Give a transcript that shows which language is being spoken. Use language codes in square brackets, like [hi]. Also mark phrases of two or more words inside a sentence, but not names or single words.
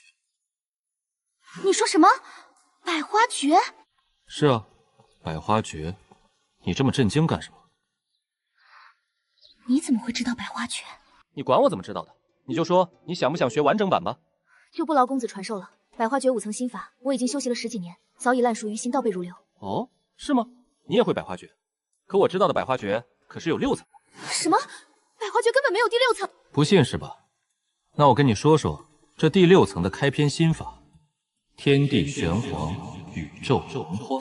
[zh] 你說什麼？百花訣？是啊，百花訣。你這麼震驚幹什麼？你怎麼會知道百花訣？你管我怎麼知道的？你就說你想不想學完整版吧。就不勞公子傳授了。百花訣5 層心法，我已經修習了10幾年，早已爛熟於心，倒背如流。哦，是嗎？你也會百花訣？可我知道的百花訣可是有6層。什麼？百花訣根本沒有第6層？不信是吧？那我跟你說說這第6層的開篇心法：天地玄黃，宇宙洪荒。